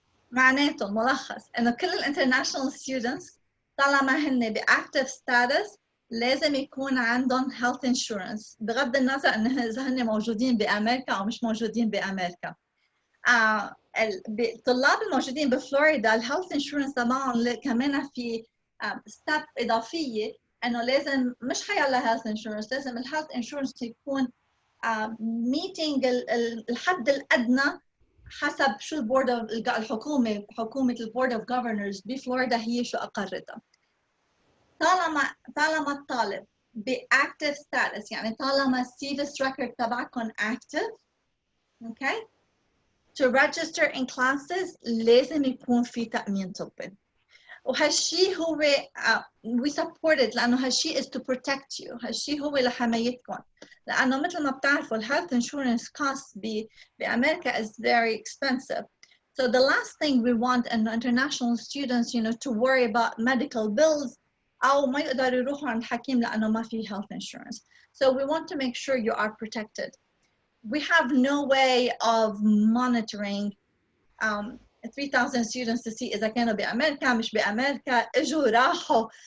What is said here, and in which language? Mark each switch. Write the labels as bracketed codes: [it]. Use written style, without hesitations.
[ar] معناته ملخص إنه كل international students طالما هن بactive status لازم يكون عندهم health insurance بغض النظر إنه إذا هن موجودين بأمريكا أو مش موجودين بأمريكا. الطلاب الموجودين بفلوريدا الهيلث انشورنس تبعهم كمان في ستيب إضافية إنه لازم مش حيلا هيلث انشورنس، لازم الهيلث انشورنس يكون meeting الحد الأدنى حسب شو البورد حكومة البورد اوف جوفرنرز بفلوريدا هي شو أقرتها. طالما الطالب بأكتف ستاتس يعني طالما السيفس ريكورد تبعكم أكتف، [en] okay, to register in classes [ar] لازم يكون في تأمين طبي. وهالشي هو [en] we support it [ar] لأنه هالشي [en] is to protect you. [ar] هالشي هو لحمايتكم، لأنه مثل ما بتعرفوا [en] health insurance costs [ar] بأمريكا [en] is very expensive. So the last thing we want إنه international students to worry about medical bills [ar] أو ما يقدروا يروحوا عند حكيم لأنه ما في [en] health insurance. So we want to make sure you are protected. We have no way of monitoring 3,000 students to see [ar] إذا كانوا بأمريكا مش بأمريكا إجوا راحوا.